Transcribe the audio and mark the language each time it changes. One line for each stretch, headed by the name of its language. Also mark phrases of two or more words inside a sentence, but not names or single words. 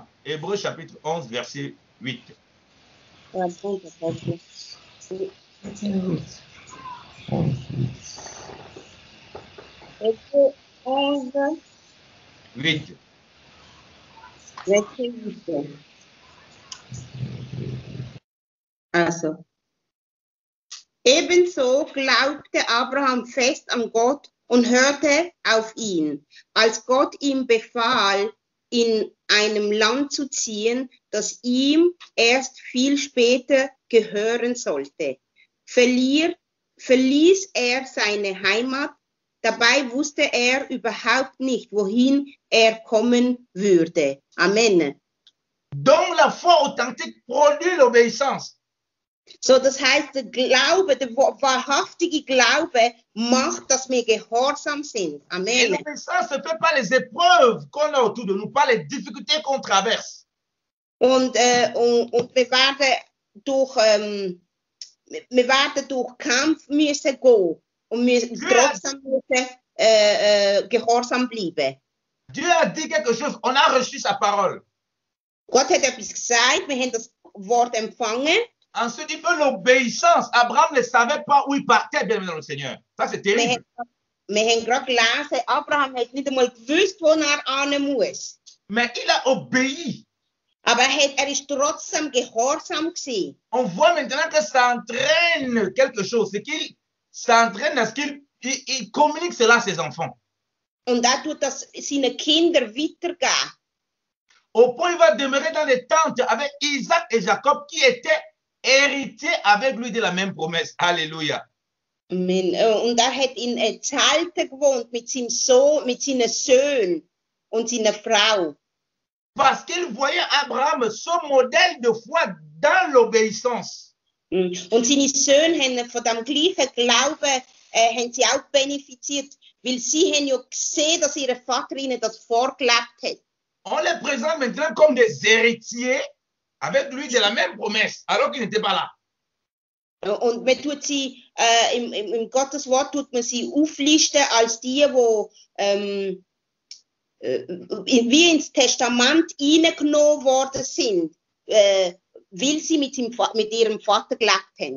French: Hébreux chapitre 11, verset 8. Hébreux 11, 8. Verset 8.
German: Also, ebenso glaubte Abraham fest an Gott und hörte auf ihn, als Gott ihm befahl, in einem Land zu ziehen, das ihm erst viel später gehören sollte. Verließ er seine Heimat, dabei wusste er überhaupt nicht, wohin er kommen würde. Amen.
French: Donc la foi authentique produit l'obéissance.
German: So, das heißt, der Glaube, der wahrhaftige Glaube macht, dass wir gehorsam sind.
French: Et Amen. l'obéissance se fait par les épreuves qu'on a autour de nous, par les difficultés qu'on traverse.
German: Und wir werden durch Kampf müssen gehen und müssen trotzdem gehorsam bleiben.
French: Dieu a dit quelque chose, on a reçu sa parole.
German: Gott hat etwas gesagt, wir haben das Wort empfangen.
French: Ensuite, il veut l'obéissance. Abraham ne savait pas où il partait, bien dans le Seigneur. Ça, c'est terrible.
German: Wir haben gerade gelesen, Abraham hat nicht einmal gewusst, wo er hin muss.
French: Mais il a obéi.
German: Aber er ist trotzdem gehorsam gewesen.
French: On voit maintenant que ça entraîne quelque chose. C'est qu'il s'entraîne à ce qu'il communique cela à ses enfants.
German: Und er tut das seinen Kindern weitergeben.
French: Au point, il va demeurer dans les tentes avec Isaac et Jacob qui étaient héritiers avec lui de la même promesse. Alléluia. Amen.
German: Und er hat in Zelten gewohnt mit seinem Sohn, mit seinen Söhnen und seiner Frau.
French: Parce qu'il voyait Abraham, son modèle de foi dans l'obéissance.
German: Und seine Söhne haben von dem gleichen Glauben haben sie auch benefiziert, weil sie haben ja gesehen, dass ihr Vater ihnen das vorgelebt hat.
French: On les présente maintenant comme des héritiers avec lui de la même promesse, alors qu'il n'était pas là.
German: Und man tut sie, im Gottes Wort tut man sie auflisten als die wie ins Testament hineingenommen worden sind, weil sie mit ihrem Vater gelebt haben.